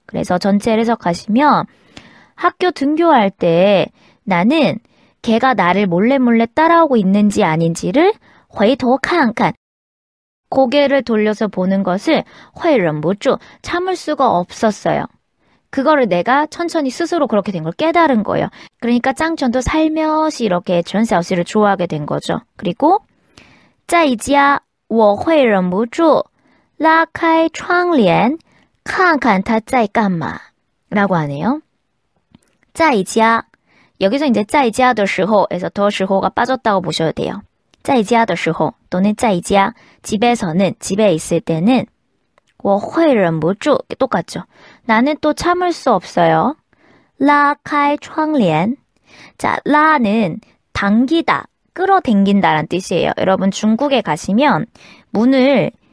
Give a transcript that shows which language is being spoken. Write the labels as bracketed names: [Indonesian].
[Korean] 그래서 전체를 해석하시면 학교 등교할 때 나는 걔가 나를 몰래 몰래 따라오고 있는지 아닌지를 回头看看 고개를 돌려서 보는 것을 会忍不住 참을 수가 없었어요. 그거를 내가 천천히 스스로 그렇게 된 걸 깨달은 거예요. 그러니까 짱천도 살며시 이렇게 전샤오씨를 좋아하게 된 거죠. 그리고 [Chinese] 在家我会忍不住拉开窗帘看看他在干嘛 [Korean] 라고 하네요. 在家 여기서 이제 在家的时候에서 더时候가 빠졌다고 보셔도 돼요. 在家的时候 또는 在家 집에서는 집에 있을 때는 [Chinese] 我会忍不住 [Korean] 똑같죠. 나는 또 참을 수 없어요. [Chinese] 拉开窗帘 [Korean] 자, 라는 당기다, 끌어당긴다라는 뜻이에요. 여러분 중국에 가시면 문을